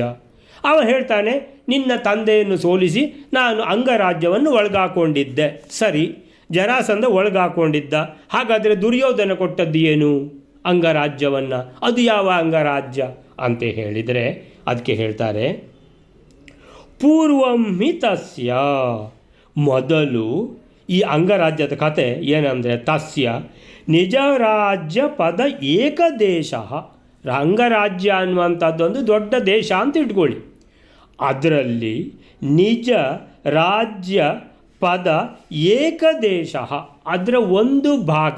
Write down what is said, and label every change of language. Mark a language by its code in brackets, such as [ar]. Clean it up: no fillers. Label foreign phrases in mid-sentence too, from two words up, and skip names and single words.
[kn] ಅವ ಹೇಳ್ತಾನೆ, ನಿನ್ನ ತಂದೆಯನ್ನು ಸೋಲಿಸಿ ನಾನು ಅಂಗರಾಜ್ಯವನ್ನು ಒಳಗಾಕೊಂಡಿದ್ದೆ. ಸರಿ, ಜರಾಸಂಧ ಒಳಗಾಕೊಂಡಿದ್ದ. ಹಾಗಾದರೆ ದುರ್ಯೋಧನ ಕೊಟ್ಟದ್ದು ಏನು? ಅಂಗರಾಜ್ಯವನ್ನು. ಅದು ಯಾವ ಅಂಗರಾಜ್ಯ ಅಂತ ಹೇಳಿದರೆ ಅದಕ್ಕೆ ಹೇಳ್ತಾರೆ, [sa] ಪೂರ್ವಂ ಹಿ ತಸ್ಯ, [kn] ಮೊದಲು ಈ ಅಂಗರಾಜ್ಯದ ಕತೆ ಏನಂದರೆ, [sa] ತಸ್ಯ ನಿಜ ರಾಜ್ಯ ಪದ ಏಕದೇಶ. [kn] ಅಂಗರಾಜ್ಯ ಅನ್ನುವಂಥದ್ದೊಂದು ದೊಡ್ಡ ದೇಶ ಅಂತ ಇಟ್ಕೊಳ್ಳಿ. ಅದರಲ್ಲಿ [sa] ನಿಜ ರಾಜ್ಯ ಪದ ಏಕದೇಶ, [kn] ಅದರ ಒಂದು ಭಾಗ.